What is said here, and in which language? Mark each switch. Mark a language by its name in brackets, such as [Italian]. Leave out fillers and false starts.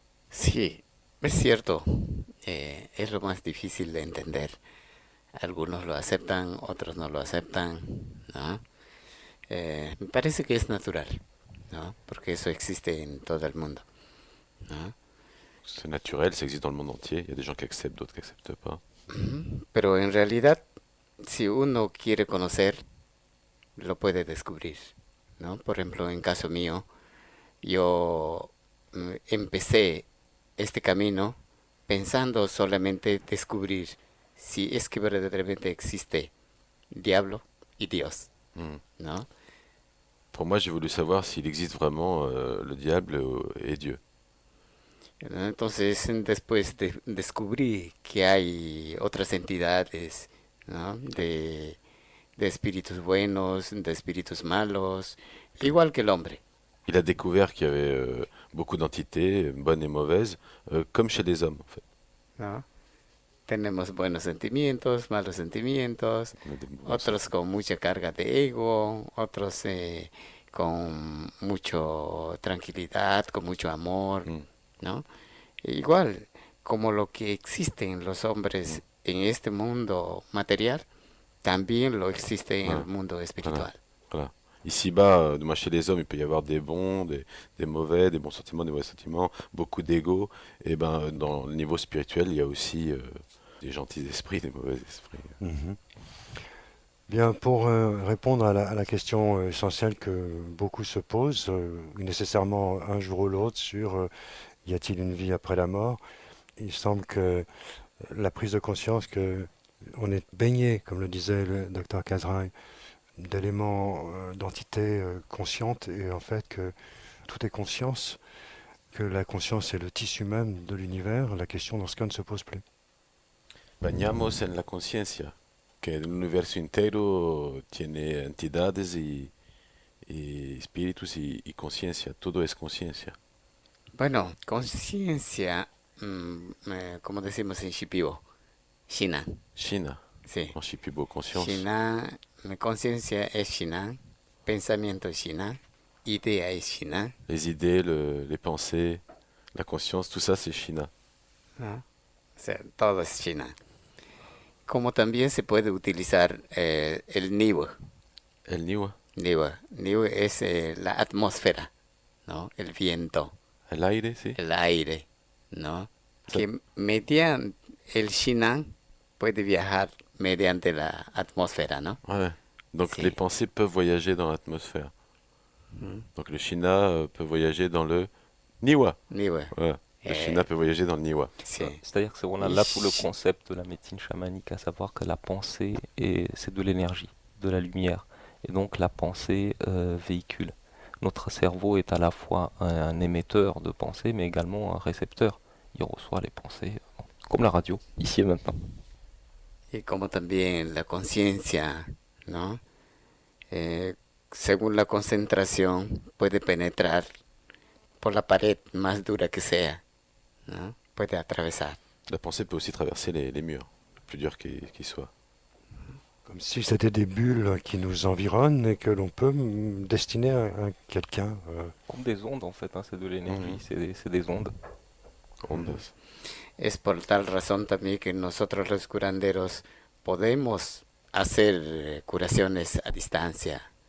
[Spanish] Sí, es cierto. Es lo más difícil de entender. Algunos lo aceptan, otros no lo aceptan, ¿no? Me parece que es natural, ¿no? Porque eso existe en todo el mundo, ¿no? [French] C'est naturel, ça existe dans le monde entier. Il y a des gens qui acceptent, d'autres qui n'acceptent pas. [Spanish] Pero en realidad, si uno quiere conocer, lo puede descubrir, ¿no? Por ejemplo, en caso mío, yo empecé este camino pensando solamente descubrir si es que verdaderamente existe diablo y Dios, Hmm. ¿no? [French] Pour moi, j'ai voulu savoir s'il existe vraiment le diable et Dieu. [Spanish] Entonces, después descubrí que hay otras entidades, ¿no? De espíritus buenos, de espíritus malos, igual que el hombre, [French] Il a découvert qu'il y avait beaucoup d'entités, bonnes et mauvaises, comme chez les hommes, en fait. [Spanish] ¿no? Tenemos buenos sentimientos, malos sentimientos, [French] On a des bons [Spanish] otros con mucha carga de ego, otros con mucho tranquilidad, con mucho amor, Mm. ¿no? Igual, como lo que existe en los hombres en este mundo material, también lo existe en el mundo espiritual. [French] Voilà. Ici-bas, moi, chez les hommes, il peut y avoir des bons, des mauvais, des bons sentiments, des mauvais sentiments, beaucoup d'ego. Et ben, dans le niveau spirituel, il y a aussi des gentils esprits, des mauvais esprits. Mhm. Bien, pour répondre à la question essentielle que beaucoup se posent, nécessairement un jour ou l'autre, sur y a-t-il une vie après la mort, il semble que la prise de conscience que on est baigné, comme le disait le docteur Kazraï, d'éléments, d'entités conscientes, et en fait que tout est conscience, que la conscience est le tissu même de l'univers, la question dans ce cas ne se pose plus. [Spanish] Bañamos en la conciencia, que el universo entero tiene entidades y espíritus y conciencia. Todo es conciencia. Bueno, conciencia, como decimos en Shipibo, Shinan, China, sí. [French] en Shipibo, conscience. [Spanish] Shinan, conciencia es Shinan, pensamiento es Shinan, idea es Shinan, [French] Les idées, les pensées, la conscience, tout ça, c'est China. [Spanish] ¿no? O sea, todo es Shinan. Como también se puede utilizar el Niwa. El Niwa, Niwa es la atmósfera, ¿no? El viento, el aire, sí. el aire, ¿no? Sí. Que mediante el Shinan puede viajar mediante la atmósfera, ¿no? [French] Ouais. Donc C'est- les pensées peuvent voyager dans l'atmosphère. Donc le China peut voyager dans le Niwa. Niwa. Voilà. La Shina peut voyager dans le Niwa. C'est-à-dire que on a là tout le concept de la médecine chamanique, à savoir que la pensée, c'est de l'énergie, de la lumière. Et donc la pensée véhicule. Notre cerveau est à la fois un émetteur de pensée, mais également un récepteur. Il reçoit les pensées, comme la radio, ici et maintenant. [Spanish] Y como también la conciencia, ¿no? Según la concentración, puede penetrar por la pared más dura que sea, ¿no? Puede atravesar. [French] La pensée peut aussi traverser les murs, le plus dur qu'ils soient. Comme si c'était des bulles qui nous environnent et que l'on peut destiner à quelqu'un. Comme des ondes en fait, hein, c'est de l'énergie, c'est des ondes. [Spanish] Ondas. Es por tal razón también que nosotros los curanderos podemos hacer curaciones a distancia.